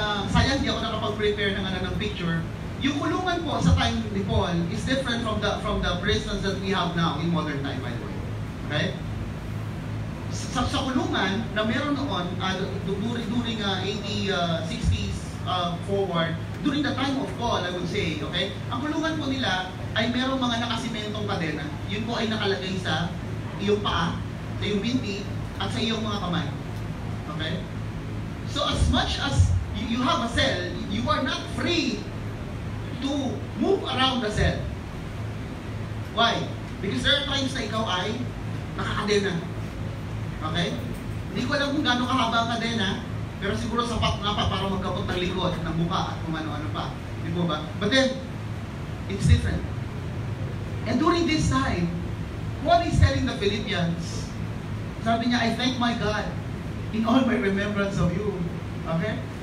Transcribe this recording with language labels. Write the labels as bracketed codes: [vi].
[tl] Sayang di ako nakapag-prepare ng picture. Yung kulungan po sa [en] time ni Paul is different from the prisons that we have now in modern time, by the way. Okay? [tl] Sa kulungan na meron noon, [en] during 60s forward, during the time of Paul, I would say, okay? [tl] Ang kulungan po nila ay merong mga nakasimentong kadena. Yun po ay nakalagay sa iyong paa, sa iyong binti, at sa iyong mga kamay. [en] Okay? So as much as you have a cell, you are not free to move around the cell. Why? Because there are times na [tl] ikaw ay nakakadena. [en] Okay? [tl] Hindi ko alam kung gaano kahaba ang kadena, pero siguro sapat nga pa para magkabot ng likod, ng mukha, at kung ano-ano pa. Di po ba? [en] But then, it's different. And during this time, Paul is telling the Philippians, [tl] sabi niya, [en] I thank my God in all my remembrance of you. Okay?